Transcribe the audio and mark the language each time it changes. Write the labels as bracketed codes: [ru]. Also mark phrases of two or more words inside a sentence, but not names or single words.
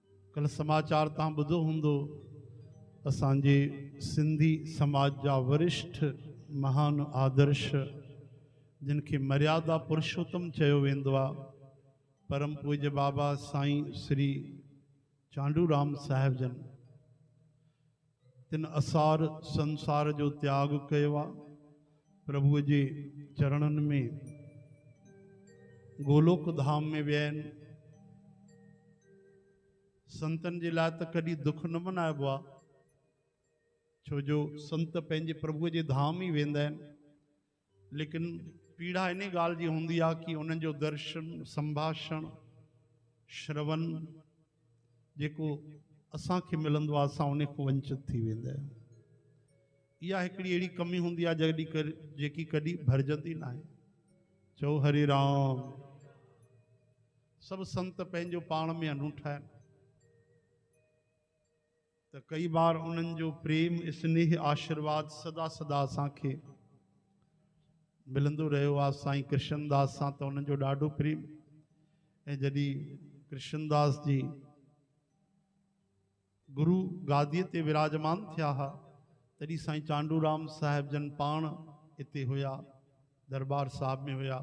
[sd] कल समाचार तव्हां ॿुधो हूंदो, असांजे सिंधी समाज जा वरिष्ठ महान आदर्श जिनखे मर्यादा पुरुषोत्तम चयो वेंदो आहे, परम पूज्य बाबा साईं श्री चांडूराम साहिब जन तिन असार संसार जो त्याग कयो आहे। प्रभुअ जे चरणनि में गोलोक धाम में विया आहिनि। संतन जे लाइ त कॾहिं दुख न मनाइबो आहे, छो जो संत पंहिंजे प्रभुअ जे धाम ई वेंदा आहिनि। लेकिन पीड़ा इन ॻाल्हि जी हूंदी आहे कि उन्हनि जो दर्शन, संभाषण, श्रवण जेको असांखे मिलंदो आहे, असां उन खां वंचित थी वेंदा आहियूं। इहा हिकिड़ी अहिड़ी कमी हूंदी आहे जेकी कॾहिं भरिजंदी न आहे। चओ हरे राम। सभु संत पंहिंजो पाण में अनूठा आहिनि, त कई बार उन्हनि जो प्रेम, स्नेह, आशीर्वाद सदा सदा असांखे मिलंदो रहियो आहे। साईं कृष्णदास सां त उन्हनि जो ॾाढो प्रेम। ऐं जॾहिं कृष्णदास जी गुरु गादीअ ते विराजमान थिया हुआ, तॾहिं साईं चांडूराम साहिब जन पाण हिते हुया, दरबार साहिब में हुया।